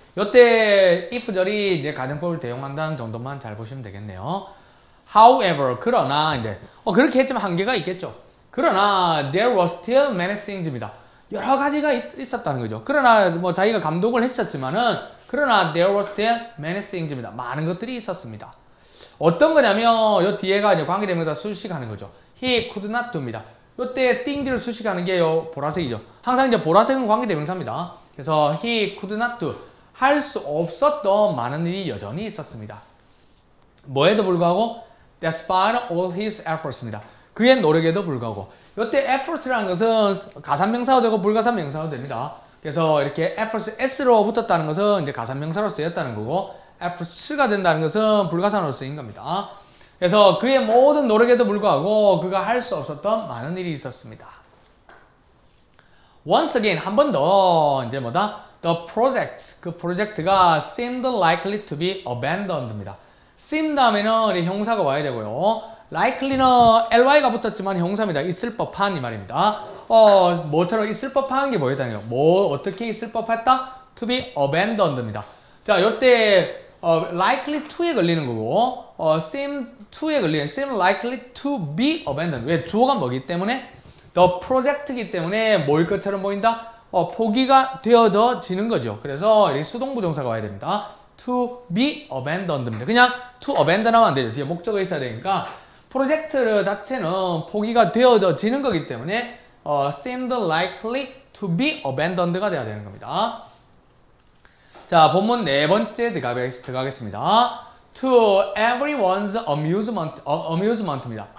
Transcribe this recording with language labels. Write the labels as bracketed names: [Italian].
[Korean] 이때 if절이 이제 가정법을 대용한다는 정도만 잘 보시면 되겠네요. [English] However, [Korean] 그러나 이제 그렇게 했지만 한계가 있겠죠. [English] 그러나 there were still many things입니다. [Korean] 여러 가지가 있었다는 거죠. 그러나 뭐 자기가 감독을 했었지만은 그러나 [English] there were still many things [Korean] 입니다. 많은 것들이 있었습니다. 어떤 거냐면 요 뒤에가 이제 관계대명사 수식하는 거죠. [English] He could not do입니다. [Korean] 요때 things를 수식하는 게 요 보라색이죠. 항상 이제 보라색은 관계대명사입니다. 그래서 [English] he could not do [Korean] 할 수 없었던 많은 일이 여전히 있었습니다. [English] 뭐에도 불구하고 despite all his efforts입니다. [Korean] 그의 노력에도 불구하고 요때 effort라는 것은 가산명사도 되고 불가산명사도 됩니다. 그래서 이렇게 efforts s로 붙었다는 것은 이제 가산명사로 쓰였다는 거고 efforts가 된다는 것은 불가산으로 쓰인 겁니다. 그래서 그의 모든 노력에도 불구하고 그가 할 수 없었던 많은 일이 있었습니다. [English] Once again [Korean] 한 번 더 이제 뭐다? [English] The project 그 프로젝트가 seemed likely to be abandoned입니다. [Korean] seem 다음에는 형사가 와야 되고요. likely는 ly가 붙었지만 형사입니다. 있을 법한 이 말입니다. 뭐처럼 있을 법한 게 뭐였다는 거예요? 뭐 어떻게 있을 법했다? [English] To be abandoned [Korean] 입니다. 자, 요때 [English] likely to에 걸리는 거고, seem to에 걸리는 seem likely to be abandoned. [Korean] 왜? 주어가 뭐기 때문에? the project이기 때문에 뭐일 것처럼 보인다? 포기가 되어져지는 거죠. 그래서 이 수동부 동사가 와야 됩니다. [English] to be abandoned입니다. [Korean] 그냥 to abandon 하면 안 되죠. 뒤에 목적어 있어야 되니까 프로젝트 자체는 포기가 되어져지는 거기 때문에 [English] seemed likely to be abandoned [Korean] 가 돼야 되는 겁니다. 자, 본문 네 번째 들어가겠습니다. [English] To everyone's amusement입니다.